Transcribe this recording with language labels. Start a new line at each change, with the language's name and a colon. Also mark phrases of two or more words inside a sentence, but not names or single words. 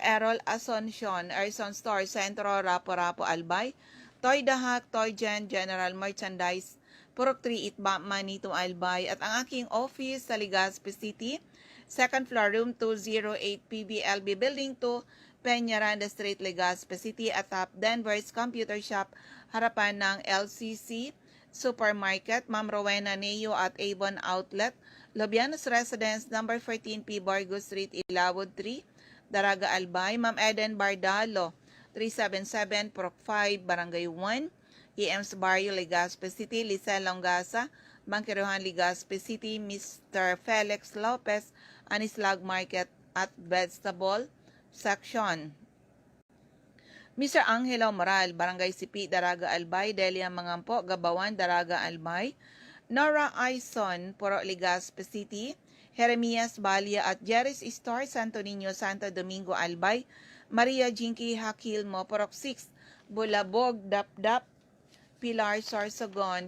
Filipino: Errol Asuncion, Erson Store, Centro, Rapo-Rapo, Albay, Toy Dahak, Toy Gen, General Merchandise, Purok 3 Itba, Manito, Albay, at ang aking office sa Legazpi City, 2nd floor, room 208, PBLB Building 2, Peñaranda Street, Legazpi City, at top Denver's Computer Shop, harapan ng LCC Supermarket, Ma'am Rowena Neo at Avon Outlet, Lobianos Residence, number 14P, Borgo Street, Ilawod 3, Daraga, Albay, Ma'am Eden Bardalo, 377 Purok 5, Barangay 1, EM's Barrio, Legazpi City, Lisel Longasa, Bangkiruhan, Legazpi City, Mr. Felix Lopez, Anislag Market at Vegetable Section. Mr. Angelo Moral, Barangay Sipi, Daraga, Albay, Delia Mangampo, Gabawan, Daraga, Albay, Nora Aison, Puro, Legazpi City, Jeremias Balia at Jerry's Store, Santo Niño, Santo Domingo, Albay, Maria Jinky Hakilmo, Purok 6, Bulabog, Dapdap, Pilar, Sorsogon.